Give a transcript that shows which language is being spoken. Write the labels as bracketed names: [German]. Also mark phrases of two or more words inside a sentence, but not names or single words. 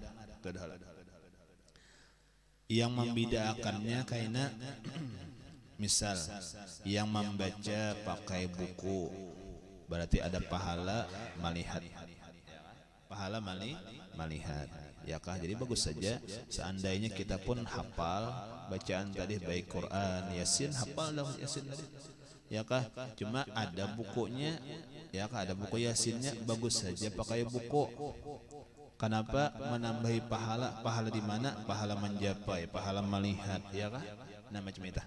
[Indonesian] Yang membedakannya karena misal yang membaca pakai buku berarti ada pahala melihat, melihat, ya kah? Jadi bagus saja seandainya kita pun hafal bacaan tadi, baik Quran, Yasin, hafal dah Yasin tadi, ya kah? Cuma ada bukunya, ya kah? Ada buku Yasinnya, bagus saja pakai buku. Kenapa? Menambahi pahala. Pahala di mana? Pahala menjapai, pahala melihat, ya kah? Nah macam itu.